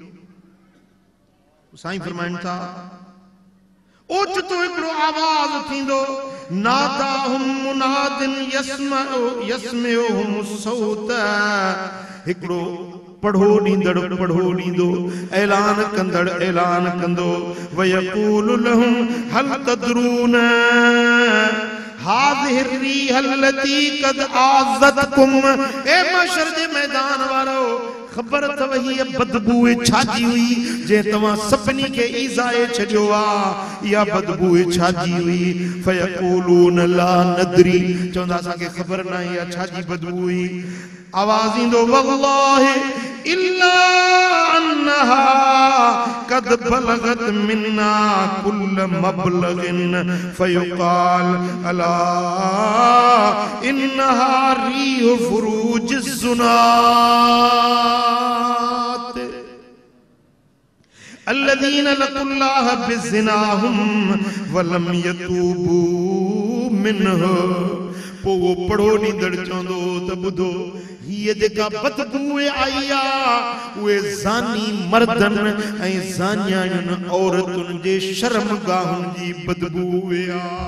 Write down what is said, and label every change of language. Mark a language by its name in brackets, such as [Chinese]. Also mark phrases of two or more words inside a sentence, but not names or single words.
[Sindhi] साईं फरमाइनि था ओचितो हिकिड़ो आवाज़ थींदो, [Arabic] ناداهم منادٍ يسمعهم صوت, [Sindhi] हिकिड़ो पढ़ो ॾींदड़ पढ़ो ॾींदो, ऐलान कंदड़ ऐलान कंदो, [Arabic] ويقول لهم هل تدرون هذه الريح التي قد آذتكم. [Sindhi] ए महशर जे मैदान वारो, ख़बर अथव हीअ बदबू छाजी हुई जे तव्हां सभिनी खे ईज़ाए छॾियो आहे, इहा बदबू छाजी हुई? [Arabic] فيقولون لا ندري, [Sindhi] चवंदा असांखे ख़बर न आहे इहा छाजी बदबू हुई। आवाज़ ईंदो [Arabic] والله إلا أنها قد بلغت منا كل مبلغ فيقال ألا إنها ريح فروج الزناة الذين لقوا الله بزناهم ولم يتوبوا منه. [Sindhi] पोइ वो पढ़ो ॾींदड़ चवंदो त ॿुधो, हीअ जेका बदबू आई आहे उहे ज़ानी मर्दनि ऐं ज़ानियायुनि औरतुनि जे शर्मगाहुनि जी बदबू आहे।